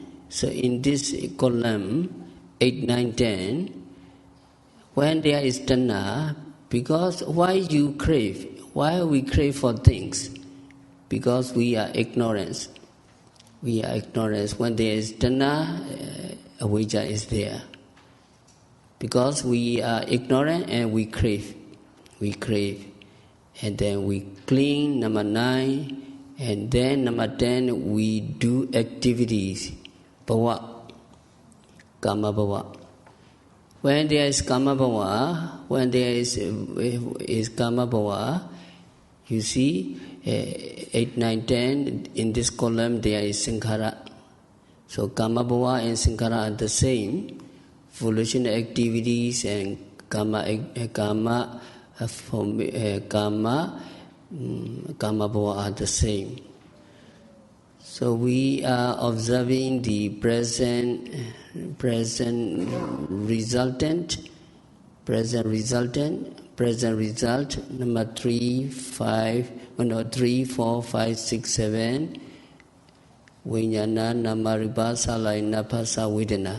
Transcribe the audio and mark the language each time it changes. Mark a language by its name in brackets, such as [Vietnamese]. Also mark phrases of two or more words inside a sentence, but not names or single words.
[English] So in this column, 8, 9, 10, when there is tanha, because why you crave? Why we crave for things? Because we are ignorance. We are ignorance. When there is tanha, avijja is there. Because we are ignorant and we crave. We crave. And then we cling, number 9. And then number 10, we do activities. [Pali] Bhava. Kama bhava. [English] When there is [Pali] kama bhava, [English] when there is [Pali] kama bhava, [English] you see 8, 9, 10, in this column there is sankhara. So [Pali] kama bhava [English] and sankhara are the same. Volitional activities and [Pali] kama bhava [English] are the same. So we are observing the present resultant, number 3, 4, 5, 6, 7, [Pali] Vijnana, Namaripa, Salayana, Phasa, Vedana.